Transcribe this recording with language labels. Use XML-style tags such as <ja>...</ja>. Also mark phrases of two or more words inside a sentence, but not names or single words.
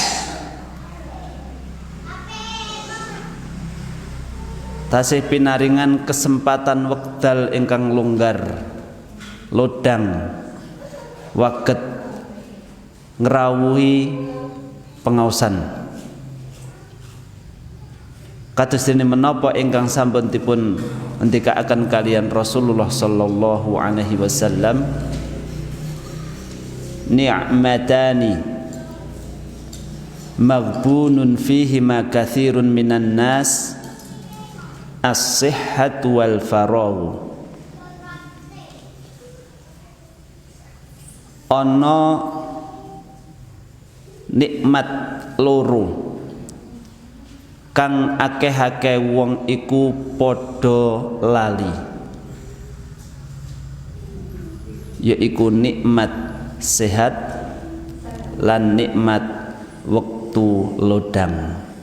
<jv>Tasih pinaringan kesempatan wekdal ingkang longgar lodang waket ngrawuhi pengaosan. Kados dene menapa ingkang sampun dipun ngendikaaken kalian Rasulullah</jv> <ar>صلى الله عليه وسلم نعمتان مغبون فيهما كثير من الناس الصحة والفراغ.</ar> <jv>Ana nikmat loro kang akeh-akeh wong iku padha lali, yaiku nikmat sehat lan nikmat wektu lodang.</jv>